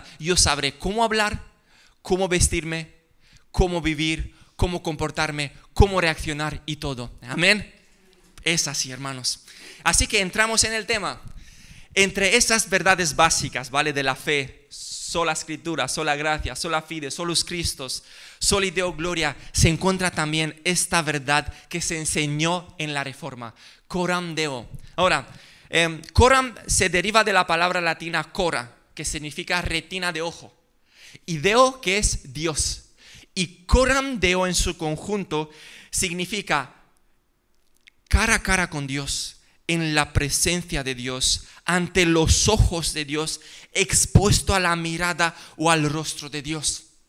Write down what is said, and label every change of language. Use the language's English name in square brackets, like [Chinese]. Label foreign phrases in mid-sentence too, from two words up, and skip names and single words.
[Spanish] Yo sabré cómo hablar, cómo vestirme, cómo vivir, cómo comportarme, cómo reaccionar y todo. Amén. Es así, hermanos. Así que entramos en el tema. Entre esas verdades básicas, ¿vale? De la fe, sola escritura, [Latin] sola gracia, sola fide, solus Christus, soli Deo gloria, [Spanish] se encuentra también esta verdad que se enseñó en la Reforma, [Latin] coram Deo. [Spanish] Ahora, coram se deriva de la palabra latina cora, que significa retina de ojo, y Deo, que es Dios. Y [Latin] coram Deo [Spanish] en su conjunto significa cara a cara con Dios, en la presencia de Dios, ante los ojos de Dios, expuesto a la mirada o al rostro de Dios.